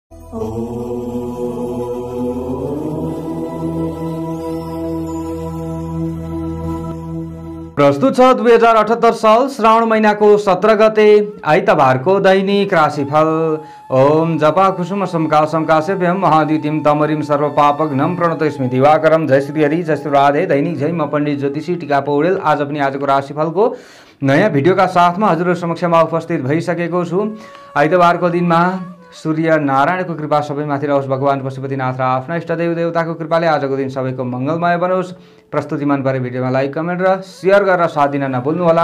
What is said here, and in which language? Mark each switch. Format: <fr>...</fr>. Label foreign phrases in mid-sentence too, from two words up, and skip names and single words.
<ne>प्रस्तुत छ 2078 साल श्रावण महिनाको 17 गते आइतबारको दैनिक राशिफल।</ne> <sa>ओम जपा कुसुम समकासेभ्यम महाद्युतिम तमरिम सर्वपापघ्नम प्रणतस्मि दिवाकरम।</sa> <ne>जय श्री हरि, जय श्री राधे। दैनिक जय, म पण्डित ज्योतिषी टीका पौडेल आज पनि आजको राशिफलको नयाँ भिडियोका साथमा हजुरहरु समक्षमा उपस्थित भइसकेको छु। आइतबारको दिनमा सूर्य नारायणको कृपा सबैमाथि रहोस्। भगवान पशुपतिनाथ र आफ्ना इष्टदेव देवताको कृपाले आजको दिन सबैको मङ्गलमय बनोस्। प्रस्तुति मन परे भिडियोमा लाइक, कमेन्ट र शेयर गरेर साथ दिन नभुल्नुहोला।</ne>